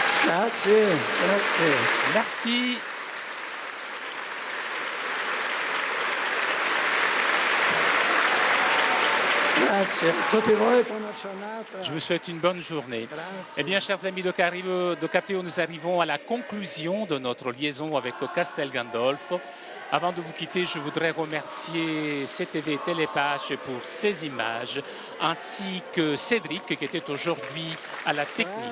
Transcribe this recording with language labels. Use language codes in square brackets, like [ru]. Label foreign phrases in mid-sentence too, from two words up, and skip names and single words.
[it] Grazie, grazie. [fr] Merci. [it] Grazie a tutti voi, buona giornata. [fr] Je vous souhaite une bonne journée. Eh bien, chers amis de Cateo, nous arrivons à la conclusion de notre liaison avec Castel Gandolfo. Avant de vous quitter, je voudrais remercier CTV Télépage pour ces images, ainsi que Cédric qui était aujourd'hui à la technique.